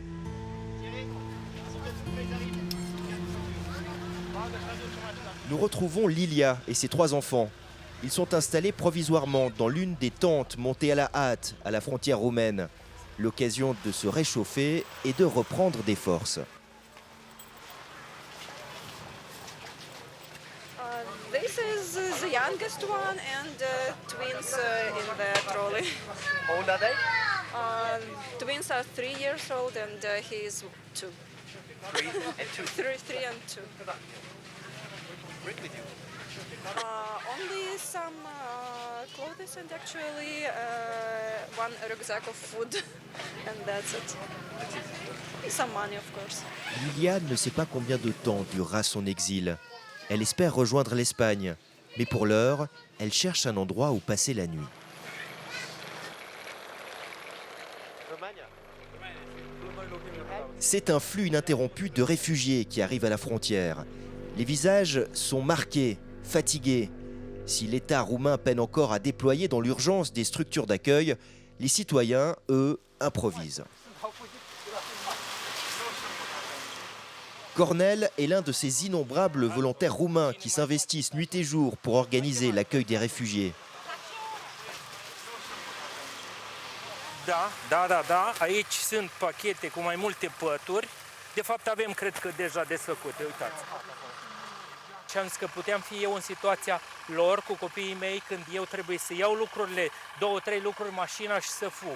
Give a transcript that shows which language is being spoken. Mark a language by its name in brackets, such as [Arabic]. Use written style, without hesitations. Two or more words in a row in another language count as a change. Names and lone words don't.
[French] Nous retrouvons Lilia et ses 3 enfants. Ils sont installés provisoirement dans l'une des tentes montées à la hâte à la frontière roumaine. L'occasion de se réchauffer et de reprendre des forces. [English] This is the youngest one and twins in the trolley. How old are they? Twins are 3 years old and he is 2. 3 and 2. 3 and 2. Bring with you. Only some clothes and actually 1 rucksack of food and that's it. Some money of course. [French] Lilia ne sait pas combien de temps durera son exil. Elle espère rejoindre l'Espagne, mais pour l'heure, elle cherche un endroit où passer la nuit. C'est un flux ininterrompu de réfugiés qui arrivent à la frontière. Les visages sont marqués, fatigués. Si l'État roumain peine encore à déployer dans l'urgence des structures d'accueil, les citoyens, eux, improvisent. Cornel est l'un de ces innombrables volontaires roumains qui s'investissent nuit et jour pour organiser l'accueil des réfugiés. [Romanian] Da. Aici sunt pachete cu mai multe pături. De fapt avem, cred că, deja desfăcute, uitați. Și am zis că puteam fi eu în situația lor cu copiii mei când eu trebuie să iau lucrurile, 2-3 lucruri în mașina și să fug.